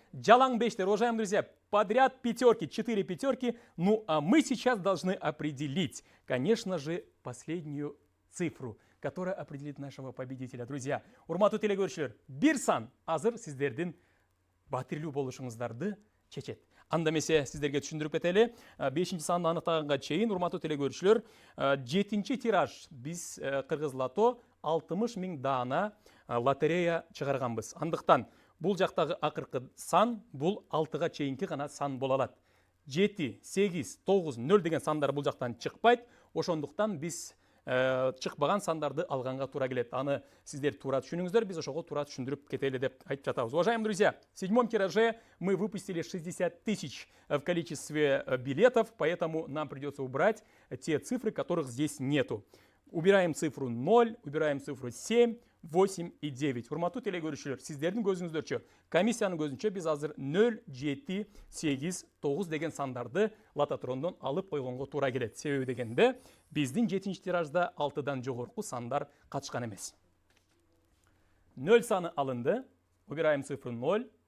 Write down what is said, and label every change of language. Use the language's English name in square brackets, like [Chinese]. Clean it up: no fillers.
[Kyrgyz] Жалаң 5-тер, [Russian] уважаемые друзья, подряд пятерки, 4 пятерки. Ну а мы сейчас должны определить, конечно же, последнюю цифру, которая определит нашего победителя. [Kyrgyz] Друзья, урматтуу телекөрүүчүлөр, бир сан азыр сиздердин батирлүү болушуңуздарды чечет. Анда эмесе сиздерге түшүндүрүп кетели. 5-чи санды аныктаганга чейин, урматтуу телекөрүүчүлөр, 7-чи тираж биз Кыргыз Лото 60 000 даана лотерея чыгарганбыз. Андыктан бул жактагы акыркы сан бул 6-га чейинки гана сан боло алат. 7, 8, 9, 0 деген сандар бул жактан чыкпайт. Ошондуктан биз чыкпаган сандарды алганга туура келет. Аны сиздер туура түшүнүңүздөр, биз ошого туура түшүндүрүп кетели деп айтып жатабыз. [Russian] Уважаемые друзья, в 7-м тираже мы выпустили 60 тысяч в количестве билетов, поэтому нам придется убрать те цифры, которых здесь нету. Убираем цифру 0, убираем цифру 7, 8 и 9. [Kyrgyz] Урматтуу телекөрүүчүлөр, сиздердин көзүңүздөрчө, комиссиянын көзүнчө биз азыр 0, 7, 8, 9 деген сандарды лототрондон алып койгонго туура келет. Себеби дегенде, биздин 7-нчи тиражда 6-дан жогорку сандар катышкан эмес. 0 саны алынды. [Russian] Убираем цифру 0.